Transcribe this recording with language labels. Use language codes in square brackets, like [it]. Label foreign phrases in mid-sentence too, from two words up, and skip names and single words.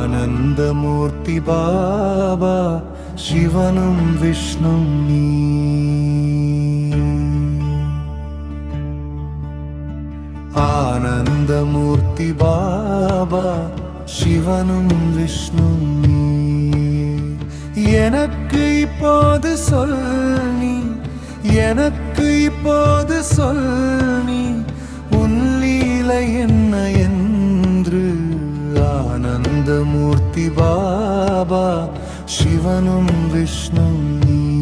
[ml] ആനന്ദമൂർത്തി ബാബ ശിവനും വിഷ്ണും നീ. ആനന്ദമൂർത്തി ബാബ ശിവനും വിഷ്ണും നീ. [ta] எனக்கு இப்போது சொல் நீ, எனக்கு இப்போது சொல் நீ, உன் லீலை என்ன என்று. ஆனந்தமூர்த்தி பாபா சிவனும் விஷ்ணும் நீ.